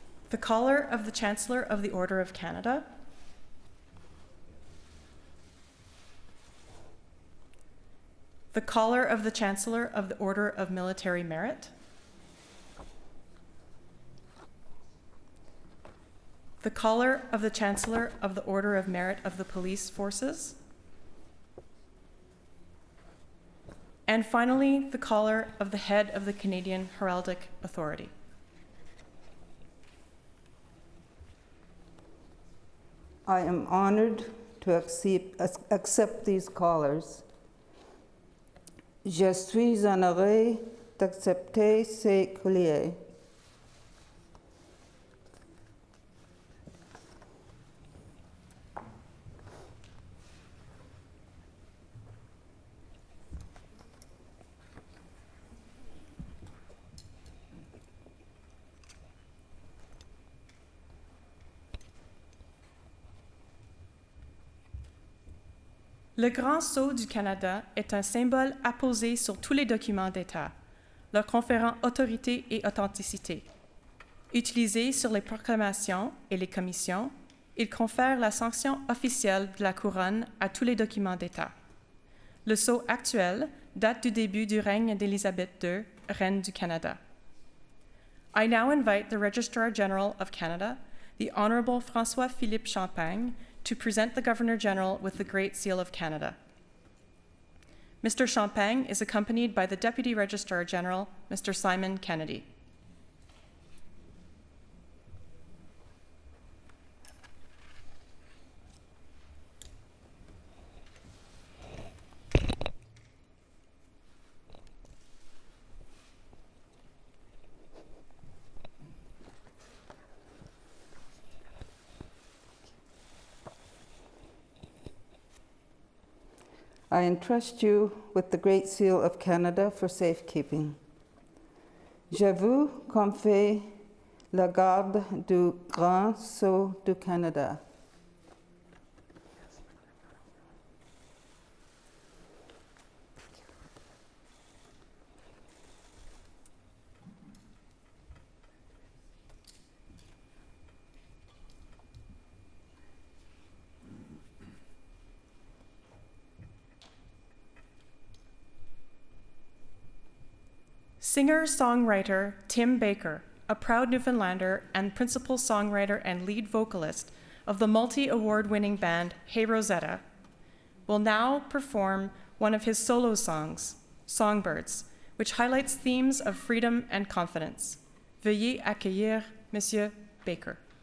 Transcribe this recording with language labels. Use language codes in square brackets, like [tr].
[en] The collar of the Chancellor of the Order of Canada, the collar of the Chancellor of the Order of Military Merit, the collar of the Chancellor of the Order of Merit of the Police Forces, and finally, the collar of the head of the Canadian Heraldic Authority. I am honored to accept these collars. [fr] Je suis honoré d'accepter ces colliers. Le Grand Sceau du Canada est un symbole apposé sur tous les documents d'État, leur conférant autorité et authenticité. Utilisé sur les proclamations et les commissions, il confère la sanction officielle de la couronne à tous les documents d'État. Le sceau actuel date du début du règne d'Élisabeth II, reine du Canada. [en] I now invite the Registrar General of Canada, the Honourable François-Philippe Champagne, to present the Governor General with the Great Seal of Canada. Mr. Champagne is accompanied by the Deputy Registrar General, Mr. Simon Kennedy. I entrust you with the Great Seal of Canada for safekeeping. [fr] Je vous confie la garde du Grand Sceau du Canada. [en] Singer-songwriter Tim Baker, a proud Newfoundlander and principal songwriter and lead vocalist of the multi-award-winning band Hey Rosetta, will now perform one of his solo songs, Songbirds, which highlights themes of freedom and confidence. [fr] Veuillez accueillir Monsieur Baker.